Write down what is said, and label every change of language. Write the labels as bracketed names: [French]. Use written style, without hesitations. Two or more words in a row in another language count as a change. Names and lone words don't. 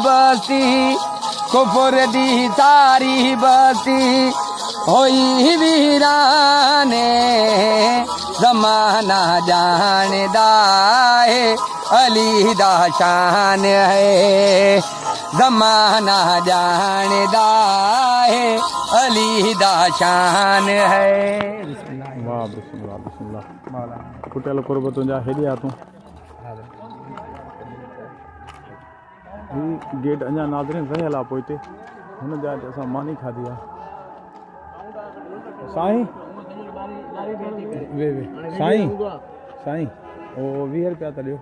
[Punjabi] ਬਸਤੀ ਹੋਈ ਵੀਰਾਨੇ ਜ਼ਮਾਨਾ ਜਾਣਦਾ ਹੈ ਅਲੀ ਦਾ ਸ਼ਾਨ ਹੈ ਜ਼ਮਾਨਾ ਜਾਣਦਾ ਹੈ ਅਲੀ ਦਾ ਸ਼ਾਨ ਹੈ। वाह बिस्मिल्लाह बिस्मिल्लाह। [Sindhi] कुटियल कुर्ब तुंहिंजा हेॾे आ तूं। ही गेट अञा नाज़रीन रहियल आहे पोइ हिते हुन जाइ ते असां मानी खाधी आहे। साईं वे साईं साईं ओ 20 रुपया त ॾियो।